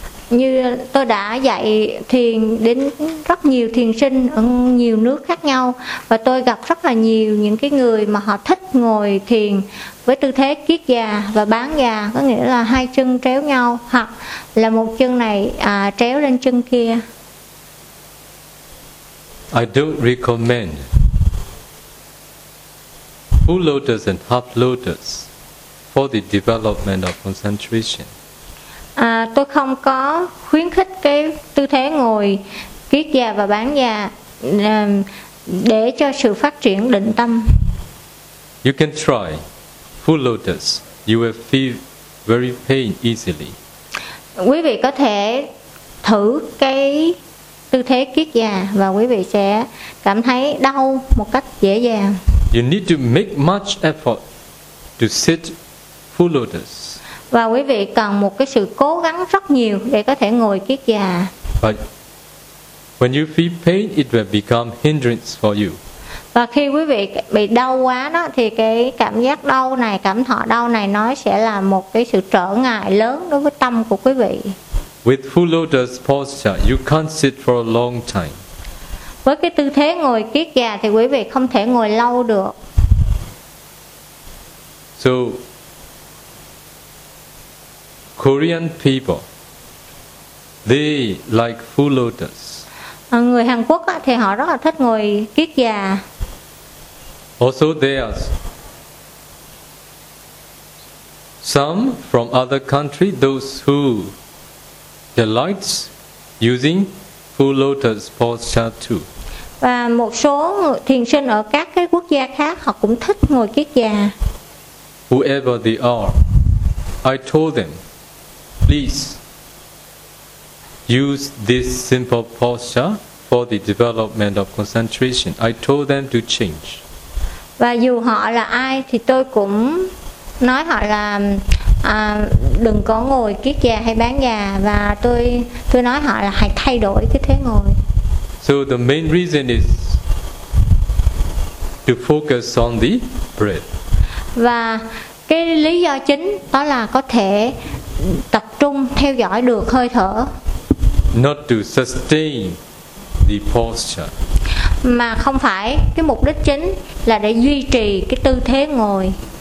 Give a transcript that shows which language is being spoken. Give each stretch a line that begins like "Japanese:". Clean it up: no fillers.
Vietnamese: Như tôi đã dạy thiền đến rất nhiều thiền sinh ở nhiều nước khác nhau, và tôi gặp rất là nhiều những cái người mà họ thích ngồi thiền với tư thế kiết già và bán già, có nghĩa là hai chân tréo nhau, hoặc là một chân này tréo lên chân kia.
English: I don't recommend full lotus and half lotus for the development of concentration.
Vietnamese: Tôi không có khuyến khích cái tư thế ngồi kiết già và bán già để cho sự phát triển định tâm.
English: You can try full lotus. You will feel very pain easily.
Vietnamese: Quý vị có thể thử cái tư thế kiết già và quý vị sẽ cảm thấy đau một cách dễ dàng.
English: You need to make much effort to sit full lotus.
Vietnamese: Và quý vị cần một cái sự cố gắng rất nhiều để có thể ngồi kiết già.
English: But when you feel pain, it will become hindrance for you.
Vietnamese: Và khi quý vị bị đau quá đó, thì cái cảm giác đau này, cảm thọ đau này, nó sẽ là một cái sự trở ngại lớn đối với tâm của quý vị.
English: With full lotus posture, you can't sit for a long time.
Vietnamese: Với cái tư thế ngồi kiết già thì quý vị không thể ngồi lâu được.
English: So Korean people, they like full lotus.
Vietnamese: Người Hàn Quốc thì họ rất là thích ngồi kiết già.
English: Also there are some from other country, those who delight using full lotus posture too.
Vietnamese: Và một số thiền sinh ở các cái quốc gia khác họ cũng thích ngồi kiết già.
English: Whoever they are, I told them, please use this simple posture for the development of concentration. I told them to change.
Vietnamese: Và dù họ là ai thì tôi cũng nói họ là đừng có ngồi kiết già hay bán già, và tôi nói họ là hãy thay đổi cái thế ngồi.
English: So the main reason is to focus on the breath.
Vietnamese: Và cái lý do chính đó là có thể tập trung theo dõi được hơi thở.
English: Not to sustain the posture.
Vietnamese: Mà không phải cái mục đích chính là để duy trì cái tư thế ngồi.